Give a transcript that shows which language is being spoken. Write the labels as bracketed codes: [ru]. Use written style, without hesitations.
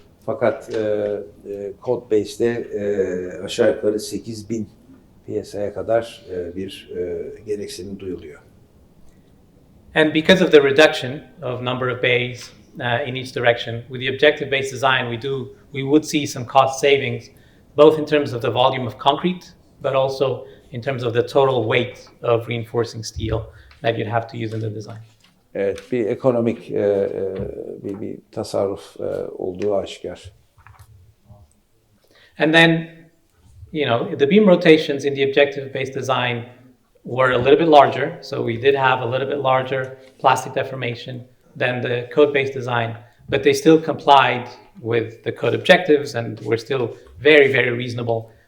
[tr] Fakat Codebase'de aşağı yukarı 8000 PSI'ye kadar bir gereksinim duyuluyor. [en] And because of the reduction of number of bays in each direction, with the objective-based design, we would see some cost savings, both in terms of the volume of concrete, but also in terms of the total weight of reinforcing steel that you'd have to use in the design. [tr] Evet, bir ekonomik bir tasarruf olduğu aşikar. [en] And then, the beam rotations in the objective-based design were a little bit larger, so we did have a little bit larger plastic deformation than the code-based design, but they still complied with the code objectives and were still very, very reasonable.